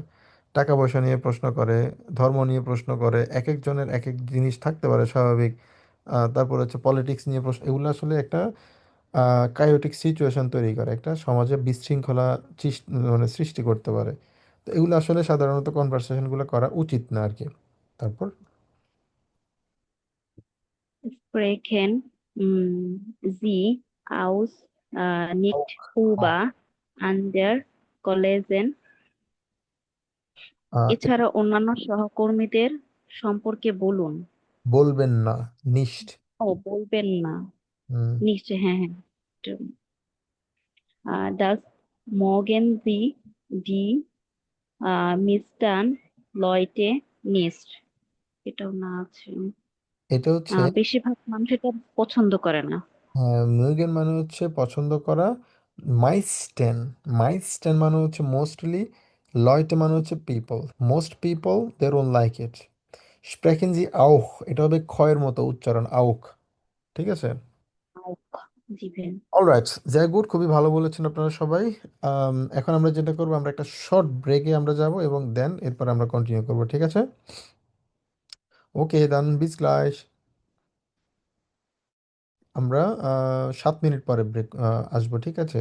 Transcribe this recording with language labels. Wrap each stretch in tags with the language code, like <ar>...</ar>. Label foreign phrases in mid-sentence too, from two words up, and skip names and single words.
<bn>টাকা পয়সা নিয়ে প্রশ্ন করে, ধর্ম নিয়ে প্রশ্ন করে, এক একজনের এক এক জিনিস থাকতে পারে স্বাভাবিক। তারপর হচ্ছে পলিটিক্স নিয়ে প্রশ্ন, এগুলো আসলে একটা</bn> <en>chaotic situation</en> <bn>তৈরি করে, একটা সমাজে বিশৃঙ্খলা মানে সৃষ্টি করতে পারে। তো এগুলো আসলে সাধারণত কনভারসেশনগুলো করা উচিত না আর কি। তারপর</bn> <de>Sprechen Sie aus nicht über andere Kollegen,</de> <bn>এটা এছাড়া অন্যান্য সহকর্মীদের সম্পর্কে বলুন। বলবেন না, নিশ্ট। বলবেন না, হুম, নিশ্চয়, হ্যাঁ হ্যাঁ।</bn> <de>Das mögen Sie die Leute nicht,</de> <bn>এটাও না আছে। এটা হচ্ছে বেশিরভাগ মানুষ এটা পছন্দ করে না। মুগেন মানে হচ্ছে পছন্দ করা। মাইস্টেন, মাইস্টেন মানে হচ্ছে মোস্টলি। লয়টে মানে হচ্ছে পিপল,</bn> <en>most people they don't like it.</en> <de>Sprechen Sie auch,</de> <bn>এটা হবে ক্ষয়ের মতো উচ্চারণ, আউখ। ঠিক আছে। জি ভাইয়া। অলরাইট,</bn> <de>ja gut,</de> <bn>খুবই ভালো বলেছেন আপনারা সবাই। এখন আমরা যেটা করবো, আমরা একটা</bn> <en>short break</en> <bn>আমরা যাব এবং দেন এরপর আমরা কন্টিনিউ করবো, ঠিক আছে? ওকে, দেন</bn> <de>bis gleich.</de> <bn>আমরা 7 মিনিট পরে ব্রেক আসবো, ঠিক আছে?</bn>